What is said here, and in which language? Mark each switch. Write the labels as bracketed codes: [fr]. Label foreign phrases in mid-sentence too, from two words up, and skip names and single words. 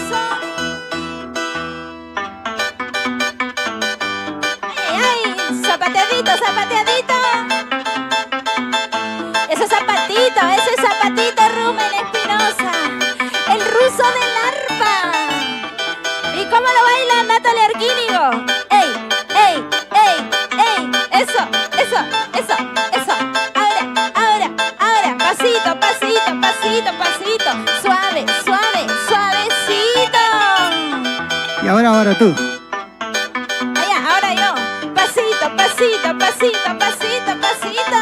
[es] Ay, zapateadito, zapateadito. Ese zapatito, Rumen Espinosa. El ruso del arpa. ¿Y cómo lo baila Natalia Arquínigo? ¡Ey, ey, ey, ey! Eso, eso, eso, eso. Ahora. Pasito, pasito, pasito, pasito. Suave, suave, suavecito. Y ahora tú. Ahora yo. Pasito, pasito, pasito, pasito, pasito.